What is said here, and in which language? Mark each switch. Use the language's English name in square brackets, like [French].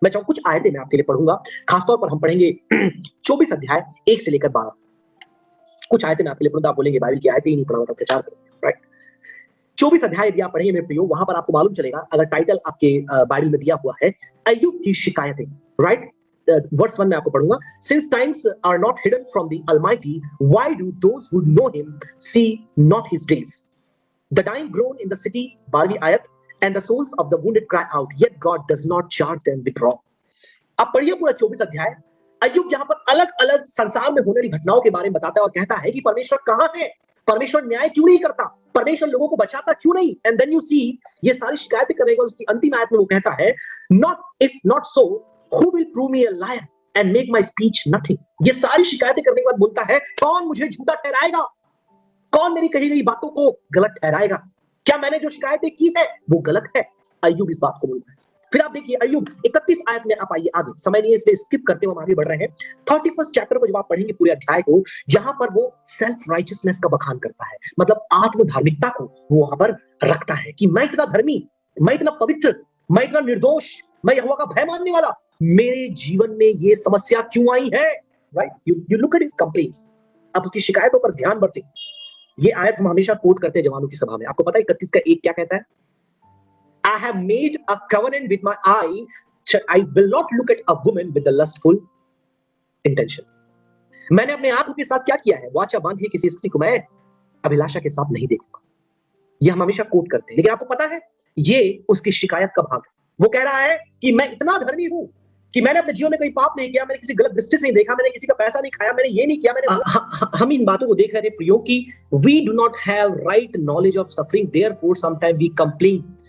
[Hindi] मैं चाहूँ कुछ आयतें मैं आपके लिए पढ़ूंगा। खासतौर पर हम पढ़ेंगे 24 अध्याय 1 से लेकर 12। कुछ आयतें मैं आपके लिए पढ़ूंगा। आप बोलेंगे बाइबल की आयतें ही नहीं पढ़ा तो प्रचार करेंगे, राइट? 24 अध्याय यदि आप पढ़ेंगे मेरे प्रियो, वहां पर आपको मालूम चलेगा, अगर टाइटल आपके बाइबल में दिया हुआ है अय्यूब की शिकायतें, राइट? वर्स 1 में आपको पढ़ूंगा। [English] Since times are not hidden from the Almighty, why do those who know him see not his days? The dying groan in the city, [Hindi] 12वीं आयत, [English] and the souls of the wounded cry out, yet God does not charge them with wrong. [Hindi] अब पढ़िए पूरा 24 अध्याय। अय्यूब यहाँ पर अलग अलग संसार में होने वाली घटनाओं के बारे में बताता है और कहता है कि परमेश्वर कहाँ है, परमेश्वर न्याय क्यों नहीं करता, परमेश्वर लोगों को बचाता क्यों नहीं। [English] and then you see, [Hindi] ये सारी शिकायतें करेगा। उसकी अंतिम आयत में वो कहता है, [English] Not if not so who will prove me a liar and make my speech nothing? [Hindi] ये सारी शिकायतें करने के बाद बोलता है, कौन मुझे झूठा ठहराएगा, कौन मेरी कही गई बातों को गलत ठहराएगा? क्या मैंने जो शिकायतें की है वो गलत है? अय्यूब इस बात को बोलता है। फिर आप देखिए अय्यूब 31 आयत में, आप आइए आगे, समय नहीं है इसलिए स्किप करते हुए हम आगे बढ़ रहे हैं। 31 चैप्टर को जब आप पढ़ेंगे पूरे अध्याय को, यहां पर वो सेल्फ राइचियसनेस का बखान करता है, मतलब आत्म धार्मिकता को वो वहां पर रखता है कि मैं इतना धर्मी, मैं इतना पवित्र, मैं इतना निर्दोष, मैं यहोवा का भय मानने वाला, मेरे जीवन में ये समस्या क्यों आई है? Right? [English] You look at his complaints. [Hindi] आप उसकी शिकायतों पर ध्यान बढ़ते। ये आयत हम हमेशा कोट करते हैं जवानों की सभा में। आपको पता है 31 का 1 क्या कहता है? [English] I have made a covenant with my eye, I will not look at a woman with a lustful intention. [Hindi] मैंने अपने आंखों के साथ क्या किया है? वाचा बांधी किसी स्त्री को मैं अभिलाषा के साथ नहीं देखूंगा। ये हम हमेशा कोट करते हैं, लेकिन आपको पता है ये उसकी शिकायत का भाग है। वो कह रहा है कि मैं इतना धर्मी हूं कि मैंने अपने जीवन में कोई पाप नहीं किया, मैंने किसी गलत दृष्टि से नहीं देखा, मैंने किसी का पैसा नहीं खाया, मैंने ये नहीं किया, मैंने हम इन बातों को देख रहे थे प्रियो की [English] We do not have right knowledge of suffering, therefore sometime we complain.